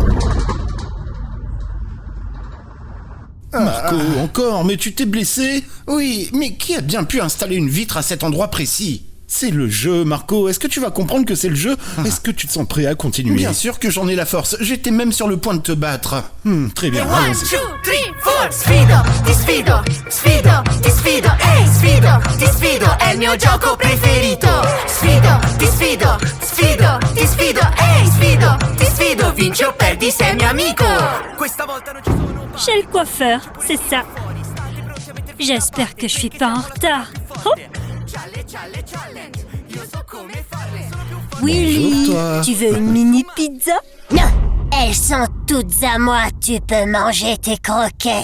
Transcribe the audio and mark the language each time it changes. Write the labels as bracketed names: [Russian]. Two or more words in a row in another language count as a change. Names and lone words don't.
[French] Marco, encore, mais tu t'es blessé? Oui, mais qui a bien pu installer une vitre à cet endroit précis? C'est le jeu, Marco. Est-ce que tu vas comprendre que c'est le jeu? Est-ce que tu te sens prêt à continuer? Bien sûr que j'en ai la force. J'étais même sur le point de te battre. Très bien. [Italian] 1, 2, 3, 4 Sfido, ti sfido, sfido, ti sfido, ehi sfido, ti sfido, è il mio gioco preferito. Sfido, ti sfido, sfido, ti sfido, ehi sfido, ti sfido, vinci o perdi sei mio amico. Questa volta non ci sono [French] Chez le coiffeur, c'est ça. J'espère que je suis pas en retard. Oh. Willy, Bonjour, toi. tu veux une mini pizza? Non, elles sont toutes à moi. Tu peux manger tes croquettes.